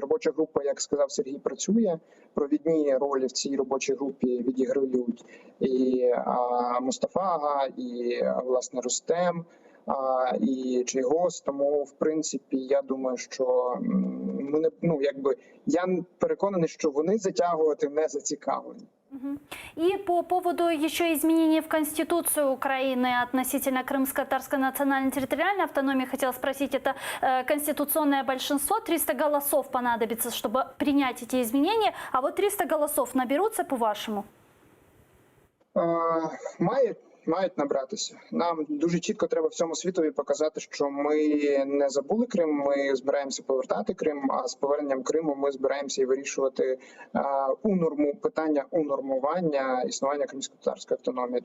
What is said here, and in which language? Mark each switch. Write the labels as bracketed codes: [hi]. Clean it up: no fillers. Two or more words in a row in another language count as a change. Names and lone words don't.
[uk] Робоча група, як сказав Сергій, працює. Провідні ролі в цій робочій групі відіграють і Мустафа Ага, і власне Рустем, і Чийгоз. Тому, в принципі, я думаю, що ми я переконаний, що вони затягувати не зацікавлені. [ru] И по поводу еще изменений в Конституцию Украины относительно крымско-татарской национально-территориальной автономии, хотела спросить, это конституционное большинство, 300 голосов понадобится, чтобы принять эти изменения, а вот 300 голосов наберутся, по-вашему? [uk] Мають набратися. Нам дуже чітко треба всьому світові показати, що ми не забули Крим, ми збираємося повертати Крим, а з поверненням Криму ми збираємося і вирішувати питання унормування існування кримсько-татарської автономії.